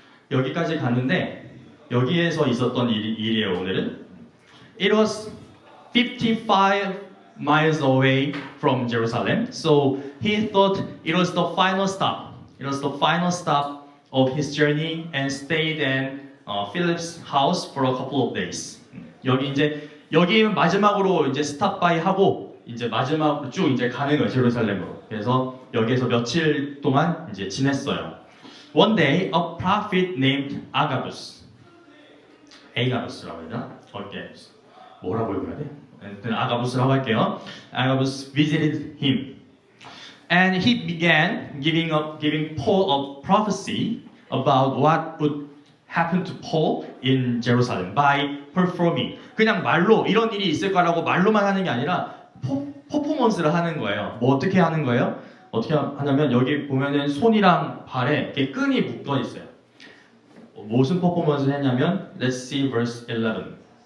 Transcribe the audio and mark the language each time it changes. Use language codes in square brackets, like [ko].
[ko] 여기까지 갔는데 여기에서 있었던 일이에요. 오늘은 [en] It was 55 miles away from Jerusalem, so he thought it was the final stop. It was the final stop of his journey and stayed and Philip's house for a couple of days. [ko] 여기 마지막으로 이제 스탑 바이 하고 이제 마지막으로 쭉 이제 가는 거예요, 제루살렘으로. 그래서 여기에서 며칠 동안 이제 지냈어요. [en] One day, a prophet named Agabus [ko] 라고 해야 되나? 뭐라고 읽어야 돼? 아가부스라고 할게요. [en] Agabus visited him, and he began giving Paul a prophecy about what would happen to Paul in Jerusalem by performing. [ko] 그냥 말로 이런 일이 있을 거라고 말로만 하는 게 아니라 퍼포먼스를 하는 거예요. 뭐 어떻게 하는 거예요? 어떻게 하냐면 여기 보면은 손이랑 발에 이렇게 끈이 묶어 있어요. 무슨 퍼포먼스를 했냐면 [en] Let's see verse 11.